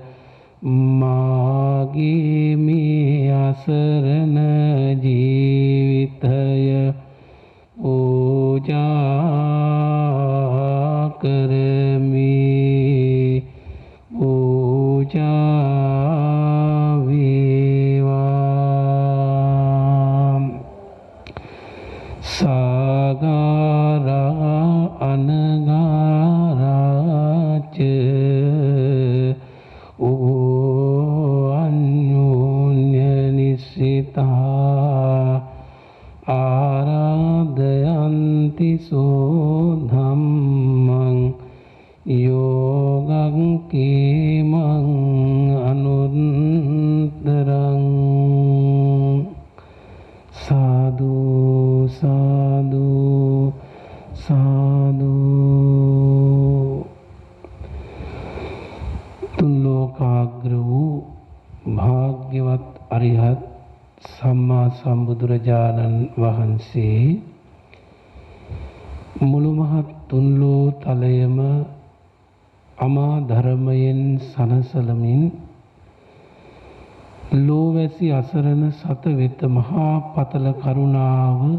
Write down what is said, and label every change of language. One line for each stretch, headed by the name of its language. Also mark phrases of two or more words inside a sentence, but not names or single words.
Sinhala: මාගේ මේ අසරණ ජීවිතය පූජා කරමි පූජා වේවා සාගාරා
Pali: අනගාරාච අඤ්ඤෝන්‍ය නිස්සිතා ආරාධයන්ති සෝ ධම්මං යෝගං කේමං අනුත්තරං සාදු සාදු
Sinhala: සාදු තුන් ලෝකාග්‍ර වූ භාග්‍යවත් අරිහත් සම්මා සම්බුදුරජාණන් වහන්සේ මුළු මහත් තුන්ලෝ තලයම අමා ධර්මයෙන් සනසලමින් ලෝවැසි අසරණ සත වෙත මහා පතල කරුණාව